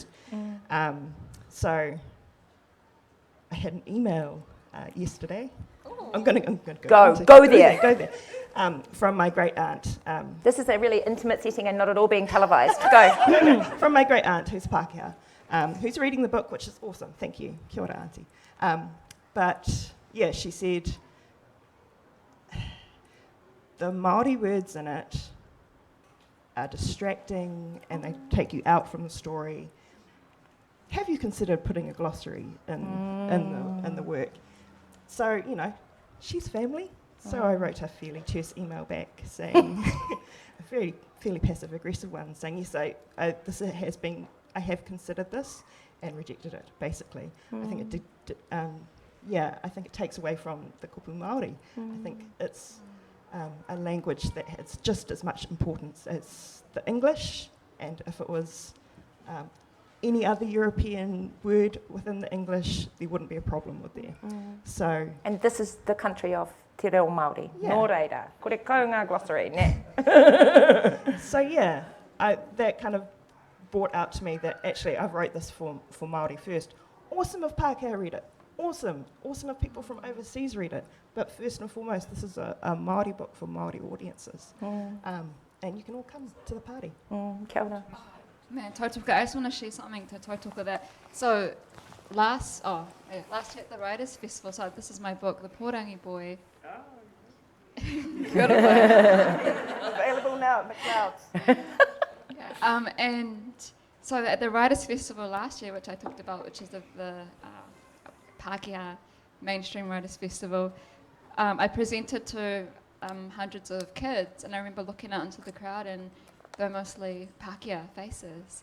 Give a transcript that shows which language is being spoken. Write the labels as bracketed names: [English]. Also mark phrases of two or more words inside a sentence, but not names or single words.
[English] So I had an email yesterday. I'm going to Go there. Go there. From my great aunt. This is a really intimate setting and not at all being televised. Go. From my great aunt, who's Pākehā, who's reading the book, which is awesome. Thank you. [Māori] Kia ora, auntie. [English] But she said the Māori words in it are distracting and they take you out from the story. Have you considered putting a glossary in the work? So, she's family. So I wrote a fairly terse email back saying, a fairly passive-aggressive one, saying, yes, I have considered this and rejected it, basically. I think it I think it takes away from the [Māori] kupu Māori. [English] I think it's a language that has just as much importance as the English, and if it was any other European word within the English, there wouldn't be a problem with there. So, And this is the country of [Māori] te reo Māori. [English] Yeah. [Māori] Nō reira. Kore kau ngā glossary, ne? [English] so that kind of brought out to me that actually I wrote this for Māori first. Awesome if Pākehā read it. Awesome if people from overseas read it. But first and foremost, this is a Māori book for Māori audiences. And you can all come to the party. [Māori] Kia ora. [English] Man, tautoko, I just want to share something to tautoko that. So, last at the Writers' Festival, so this is my book, The Pōrangi Boy. Available now at McLeod's. And so at the Writers' Festival last year, which I talked about, which is the Pākehā Mainstream Writers' Festival, I presented to hundreds of kids, and I remember looking out into the crowd and they're mostly Pākehā faces.